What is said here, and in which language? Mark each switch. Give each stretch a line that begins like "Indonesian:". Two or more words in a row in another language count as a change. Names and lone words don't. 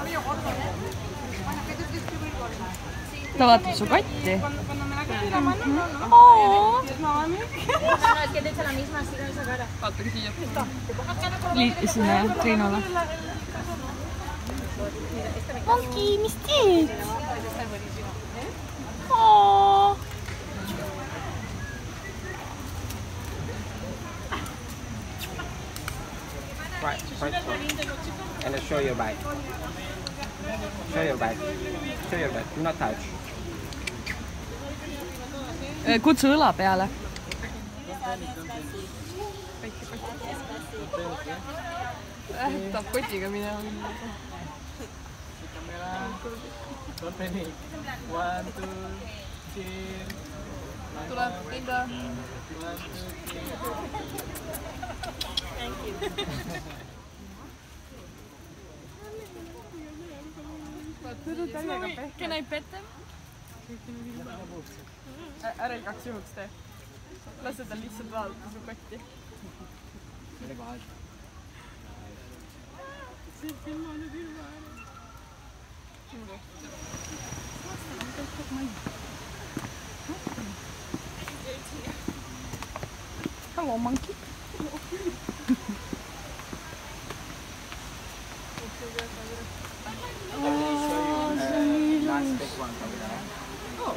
Estonian: Ta vaatab su kotti. Vaatagi siia. Sinna ja Triinule. Monki, mis teed?
English: Right, and show your back. Show your back. Show your back. Do not touch.
Estonian: Kutsu õla peale. Tahab kotiga minema. Company. 1, 2, 3. Tuleb, Linda. 1, 2, 3.
English: Can I pet them?
Estonian: Ära igaks juhuks tee. Lase tal lihtsalt vaadata su kotti. See filma nüüd ilma ära.
English: Hello, monkey. Oh,